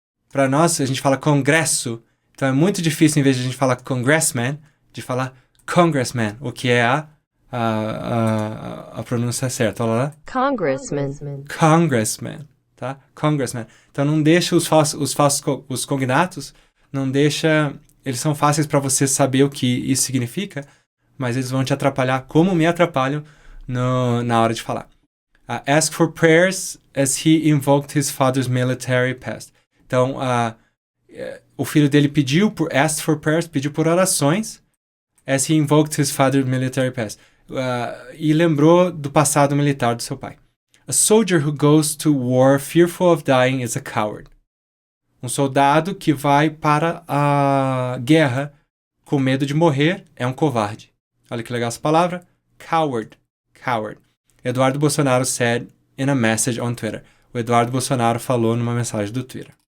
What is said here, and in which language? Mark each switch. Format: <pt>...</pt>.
<pt>Para nós, a gente fala congresso. Então é muito difícil, em vez de a gente falar congressman, de falar congressman, o que é a pronúncia certa. Olha lá. Congressman, tá? Congressman. Então não deixa os cognatos, não deixa... Eles são fáceis para você saber o que isso significa, mas eles vão te atrapalhar como me atrapalham na hora de falar.</pt> <en>Ask for prayers as he invoked his father's military past.</en> <pt>Então, o filho dele pediu por orações</pt> <en>as he invoked his father's military past.</en> <pt>E lembrou do passado militar do seu pai.</pt> <en>A soldier who goes to war fearful of dying is a coward.</en> <pt>Um soldado que vai para a guerra com medo de morrer é um covarde. Olha que legal essa palavra. Coward.</pt> <en>Eduardo Bolsonaro said in a message on Twitter.</en> <pt>O Eduardo Bolsonaro falou numa mensagem do Twitter.</pt>